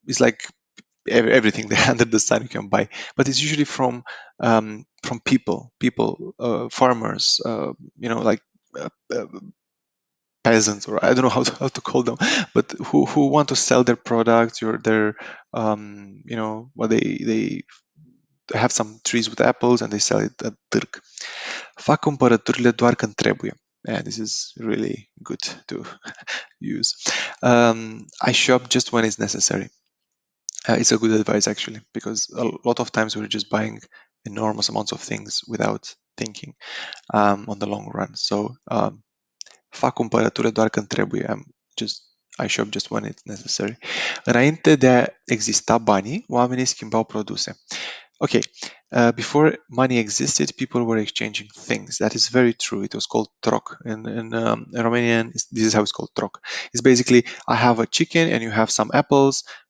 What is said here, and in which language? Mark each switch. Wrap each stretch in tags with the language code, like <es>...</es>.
<en>It's like everything under the sun you can buy, but it's usually from people, farmers. Like. Uh, Peasants, or I don't know how to call them, but who want to sell their products or their what they have some trees with apples and they sell it at târg.</en> <ro>Fac cumpărăturile doar când trebuie.</ro> <en>Yeah, this is really good to use. I shop just when it's necessary. It's a good advice actually, because a lot of times we're just buying enormous amounts of things without thinking on the long run.</en> <ro>So fac cumpărături doar când trebuie.</ro> <en>I shop just when it's necessary.</en> <ro>Înainte de a exista banii, oamenii schimbau produse.</ro> <en>Okay, before money existed, people were exchanging things. That is very true. It was called troc. In Romanian, this is how it's called troc. It's basically, I have a chicken and you have some apples.</en>